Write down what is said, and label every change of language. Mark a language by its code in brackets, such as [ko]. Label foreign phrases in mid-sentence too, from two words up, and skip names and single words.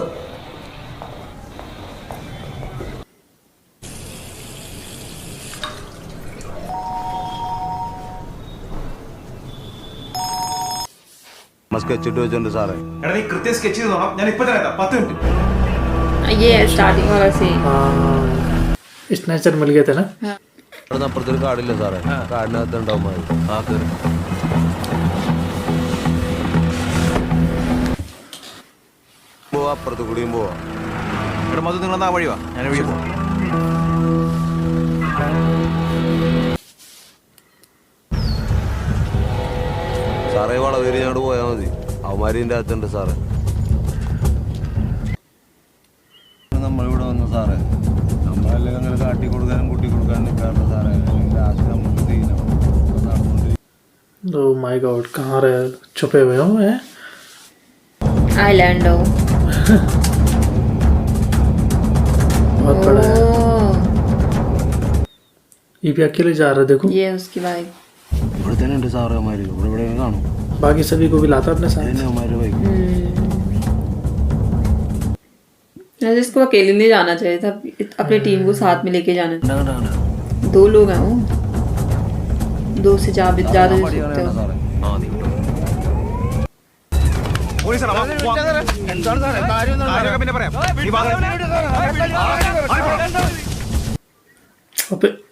[ml] സ്കെച്ചിട്ട് വെച്ചിട്ടുണ്ട് സാറേ. എടാ നീ കൃത്യം സ്കെച്ച് ചെയ്ത് നോക്കാം. ഞാൻ ഇപ്പൊ തന്നെ 10 മിനിറ്റ്. [hi] ये स्टार्टिंग वाला सीन. स्नैचर मिल गए थे ना. [ml] അവിടെ അപ്പുറത്തൊരു കാടില്ല സാറേ, കാടിനകത്ത് ഉണ്ടാവും. ആ കയറി പോവാ, അപ്പുറത്ത് കൂടിയും പോവാ. ഇവിടെ മൊത്തം നിങ്ങൾ ആ വഴി വാ, ഞാൻ വഴി പോവാം. സാറേ വളവേരി ഞങ്ങോട്ട് പോയാൽ മതി, അവന്മാരിൻ്റെ അകത്തുണ്ട് സാറേ. നമ്മളിവിടെ വന്നു സാറേ, നമ്മളെല്ലാം അങ്ങനെ കാട്ടി കൊടുക്കാനും കൂട്ടി കൊടുക്കാനും നിൽക്കാറുണ്ട് സാറേ. ലാസ്റ്റ് നമുക്ക് തീരും നടന്നുകൊണ്ടിരിക്കും. [en] Oh my God, [hi] कहाँ रहे छुपे हुए हो हैं? आइलैंड हो. बहुत बड़ा है. ये भी अकेले जा रहा है देखो. ये उसकी बाइक. [ml] ഇവിടെ തന്നെ ഉണ്ട് സാറേ അവന്മാര്, ഇവിടെ കാണും. [hi] बाकी सभी को भी लाता अपने साथ. [ml] അവന്മാര് ബൈക്ക് [hi] इसको अकेले नहीं जाना चाहिए था, अपनी टीम को साथ में लेके जाना चाहिए. 2 लोग हैं वो, 2 से ज्यादा जा सकते हो. अबे